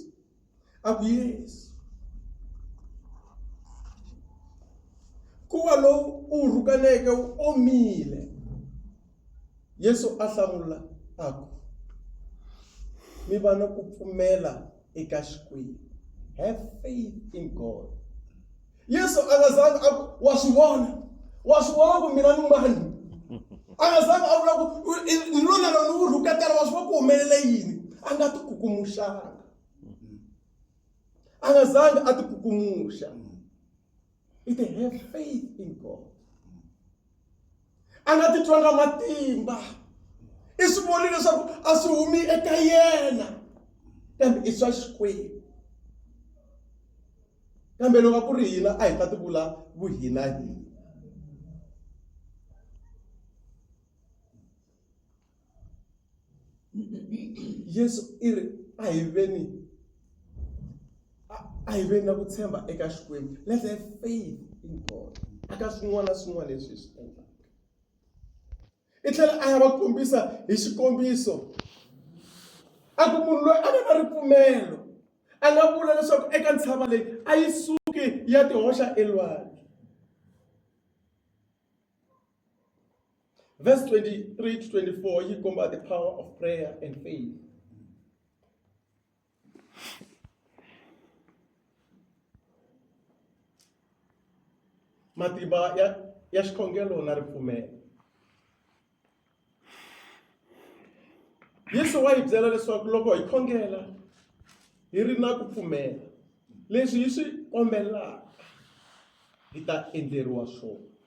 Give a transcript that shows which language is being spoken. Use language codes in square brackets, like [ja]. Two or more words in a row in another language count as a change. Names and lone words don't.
[ts] A ku Yesu. Kuva lowu u rhukaneke wu omile. Yesu a hlamula a ku, mi va na ku pfumela eka Xikwembu. [en] Have faith in God. [ts] Yesu a nga zanga wa swi vona ku mina ni mani. A nga zanga a vula ku ni lona loko u rhuketela wa swi vona ku humelele yini. A nga ti kukumuxanga. A nga zanga a ti kukumuxa. [en] It have faith in God. [ts] A nga titwanga matimba. I swi voni leswaku a swi humi eka yena. Kambe i swa Xikwembu. Kambe loko ku ri hina a hi ta ti vula vuhina hina. Yesu i ri a hi veni na ku tshemba eka Xikwembu. [en] Let's have faith in God. [ts] Aka swin'wana leswi hi swi endlaka. I tlhela a ya va kombisa hi xikombiso. A ku munhu loyi a nga na ripfumelo a nga vula leswaku eka ntshava leyi a yi suki ya ti hoxa elwandle. [en] Verse 23 to 24 [ts] yi komba [en] the power of prayer and faith. [ts] Matimba ya xikhongelo na ripfumelo. Yesu wa hi byela leswaku loko hi khongela hi ri na ku pfumela, leswi hi swi kombelaka hi ta endleriwa swona.